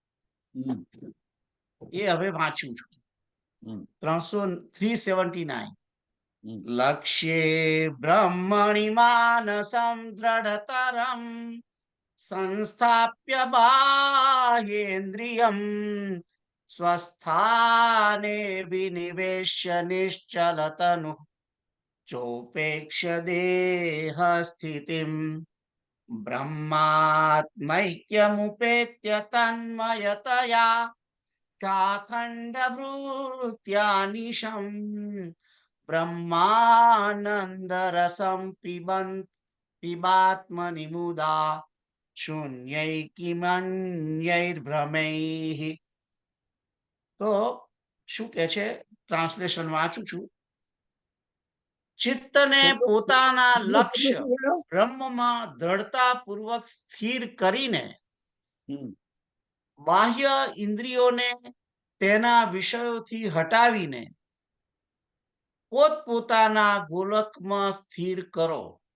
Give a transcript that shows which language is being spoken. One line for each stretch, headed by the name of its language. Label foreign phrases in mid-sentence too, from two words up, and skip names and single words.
Gujarati: એ હવે વાંચું છું. 379.
Sanskrit: લક્ષ્યે બ્રહ્મણિ માનસં દ્રઢતરં સંસ્થાપ્ય બાહ્યેન્દ્રિયમ સ્वस्थाने विनिवेश्य निश्चलतनु चोपेक्ष्य देह स्थितिं ब्रह्मात्मैक्यमुपेत्य तन्मयतया चाखण्डवृत्त्या निशं ब्रह्मानन्दरसं पिबात्मनि मुदा शून्यैकिमन्यैर्भ्रमैः.
Gujarati: તો શું કે છે, ટ્રાન્સલેશન વાંચું છું. ચિત્તને પોતાના લક્ષ્ય બ્રહ્મમાં દ્રઢતાપૂર્વક સ્થિર કરીને બાહ્ય ઇન્દ્રિયોને તેના વિષયોથી હટાવીને પોતપોતાના ગોલકમાં સ્થિર કરો.